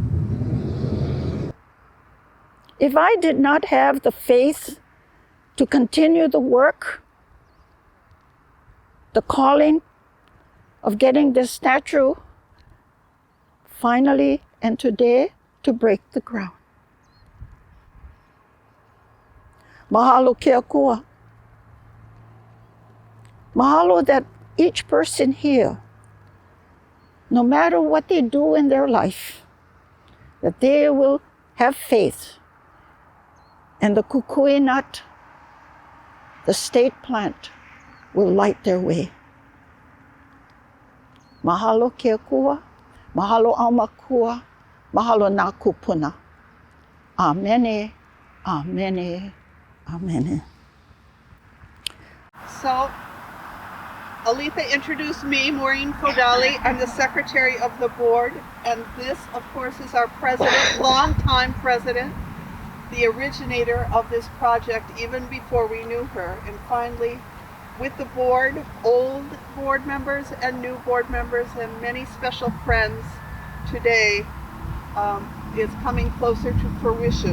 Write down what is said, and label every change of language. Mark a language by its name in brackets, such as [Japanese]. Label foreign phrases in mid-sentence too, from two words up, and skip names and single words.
[English] If I did not have the faith to continue the work, the calling of getting this statue finally and today to break the ground. [Hawaiian] Mahalo Keakua. [English] Mahalo that each person here, no matter what they do in their life, that they will have faith. And the kukui nut, the state plant, will light their way. [Hawaiian] Mahalo Keakua, mahalo aumakua, mahalo nā kupuna. Amene, amene, amene. [English] So, Aletha introduced me, Maureen Fodali. I'm the secretary of the board, and this, of course, is our president, longtime president, the originator of this project, even before we knew her. And finally, with the board, old board members and new board members, and many special friends today, is coming closer to fruition.